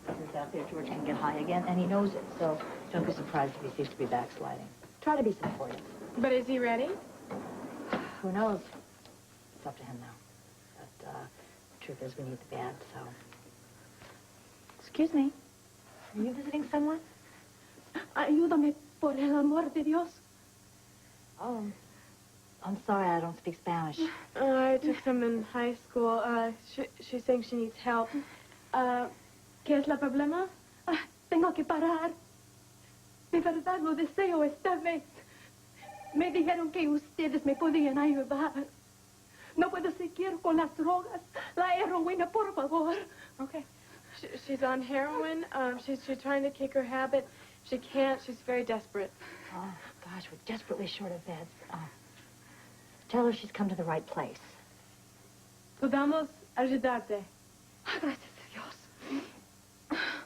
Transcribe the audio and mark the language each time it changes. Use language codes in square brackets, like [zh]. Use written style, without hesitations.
[en] Because out there, George can get high again, and he knows it. So don't be surprised if he seems to be backsliding. Try to be supportive. But is he ready? Who knows? It's up to him now. But the truth is we need the band, so... Excuse me. Are you visiting someone? [es] Ayúdame por el amor de Dios. [en] Oh, I'm sorry, I don't speak Spanish. I took some in high school. She's saying she needs help. [es] ¿Qué es la problema? Tengo que parar. De verdad lo deseo esta vez. Me dijeron que ustedes me podían ayudar. No puedo seguir con las drogas. La heroína, por favor. [en] Okay. She's on heroin. She's trying to kick her habit. She can't. She's very desperate. Oh, gosh, we're desperately short of beds. Tell her she's come to the right place. [es] Podamos ayudarte. Gracias a Dios.